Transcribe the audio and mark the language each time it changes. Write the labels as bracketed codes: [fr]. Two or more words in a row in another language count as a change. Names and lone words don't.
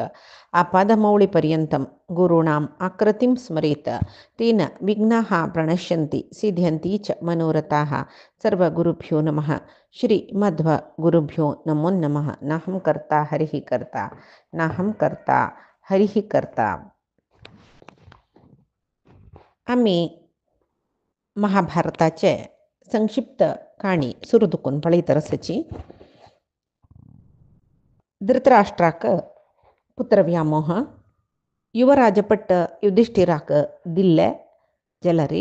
[sa] आपादमौलिपर्यन्तं गुरूणाम् आकृतिं स्मरेत् तेन विघ्नाः प्रणश्यन्ति सिद्ध्यन्ति च मनोरथाः। सर्वगुरुभ्यो नमः। श्रीमध्वगुरुभ्यो नमो नमः। नाहं कर्ता हरिः कर्ता नाहं कर्ता हरिः कर्ता। [kok] आम्ही महाभारताचे संक्षिप्त काणी सुरू दुखून पळयत रसाची. धृतराष्ट्राक पुत्र व्यामोह युवराजपट्ट युधिष्ठिराक दिल्ले जलरी.